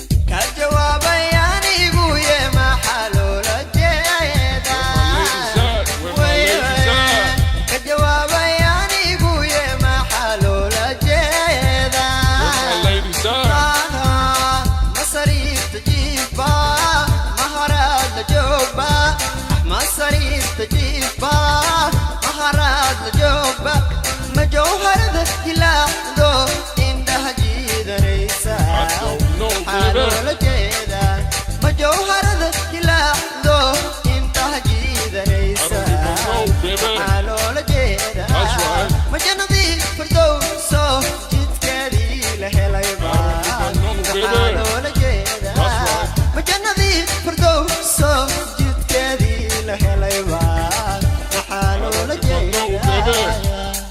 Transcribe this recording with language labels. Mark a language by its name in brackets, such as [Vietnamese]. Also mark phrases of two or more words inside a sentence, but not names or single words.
[Somali] Ka jawaabay anigu, ye, maxaa loola jeedaa? [English] Where my ladies at? Where my ladies at? [Somali] Ka jawaabay anigu, ye, maxaa loola jeedaa? [English] Where my ladies at? [Somali] Aha, ma sariirta Jiba, Maharad la jooga, Ahmad Sariif ta jiba, Maharad la jooga, ma jawharada hilaacdo, indhaha jiidanaysa. [English] I don't know, [Somali] Maxaa baby. loola jeedaa? Ma jawharada hilaacdo, indhaha jiidanaysa. [English] I don't even know, baby. [Somali] Maxaa loola jeedaa? [English] That's right. [Somali] Ma jannadii firdowso, jidkeedii la helay baa. Maxaa loola jeedaa? Ma jannadii firdowso jidkeedii la helay baa. Maxaa loola jeedaa?